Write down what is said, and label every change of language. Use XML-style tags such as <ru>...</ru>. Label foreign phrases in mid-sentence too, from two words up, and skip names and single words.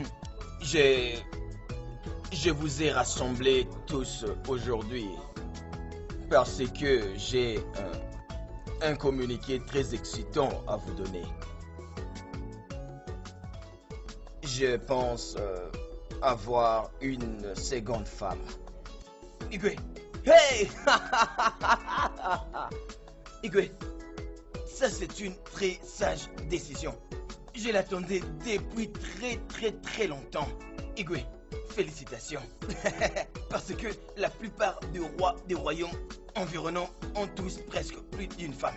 <fr>Je vous ai rassemblés tous aujourd'hui parce que j'ai un communiqué très excitant à vous donner. Je pense avoir une seconde femme. Igwe. Hey! Igwe, ça c'est une très sage décision. Je l'attendais depuis très longtemps. Igwe, félicitations. Parce que la plupart des rois des royaumes environnants ont tous presque plus d'une femme.</fr>